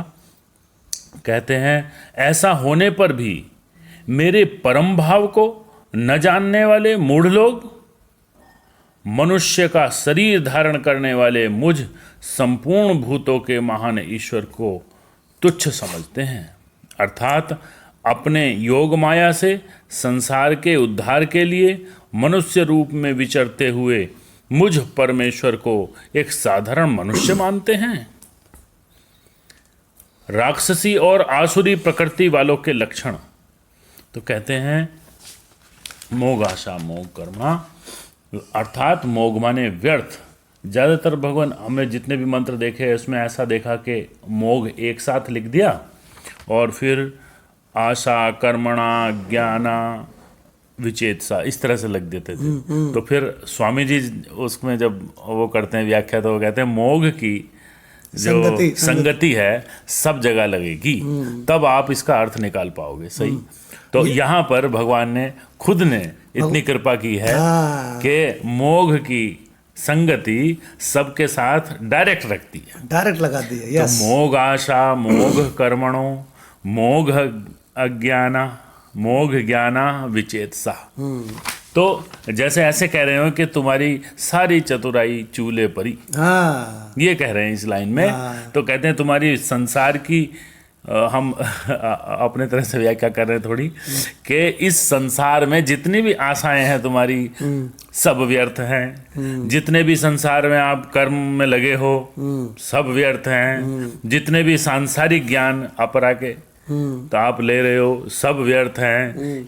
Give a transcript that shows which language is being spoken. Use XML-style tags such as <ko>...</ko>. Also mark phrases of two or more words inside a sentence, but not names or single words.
<hi>कहते हैं, ऐसा होने पर भी मेरे परम भाव को न जानने वाले मूढ़ लोग मनुष्य का शरीर धारण करने वाले मुझ संपूर्ण भूतों के महान ईश्वर को तुच्छ समझते हैं, अर्थात अपने योग माया से संसार के उद्धार के लिए मनुष्य रूप में विचरते हुए मुझ परमेश्वर को एक साधारण मनुष्य मानते हैं। राक्षसी और आसुरी प्रकृति वालों के लक्षण, तो कहते हैं</hi> <sa>मोग आशा मोग कर्मा,</sa> <hi>अर्थात मोग माने व्यर्थ। ज़्यादातर भगवान हमें जितने भी मंत्र देखे उसमें ऐसा देखा कि मोग एक साथ लिख दिया और फिर</hi> <sa>आशा कर्मणा ज्ञाना विचेतसा</sa> <hi>इस तरह से लिख देते थे। तो फिर स्वामी जी उसमें जब वो करते हैं व्याख्या, तो वो कहते हैं मोग की जो संगति है सब जगह लगेगी, तब आप इसका अर्थ निकाल पाओगे सही। तो यहाँ पर भगवान ने खुद ने इतनी कृपा की है कि मोग की संगति सबके साथ डायरेक्ट रखती है, डायरेक्ट लगा दी है। तो</hi> <sa>मोग आशा मोग कर्मणो मोग अज्ञाना मोग ज्ञाना विचेतसा।</sa> <hi>तो जैसे ऐसे कह रहे हो कि तुम्हारी सारी चतुराई चूल्हे परी, ये कह रहे हैं इस लाइन में। तो कहते हैं तुम्हारी संसार की हम अपने तरह से व्याख्या कर रहे हैं थोड़ी, कि इस संसार में जितनी भी आशाएं हैं तुम्हारी सब व्यर्थ हैं, जितने भी संसार में आप कर्म में लगे हो सब व्यर्थ हैं, जितने भी सांसारिक ज्ञान अपरा के तो आप ले रहे हो सब व्यर्थ हैं।</hi>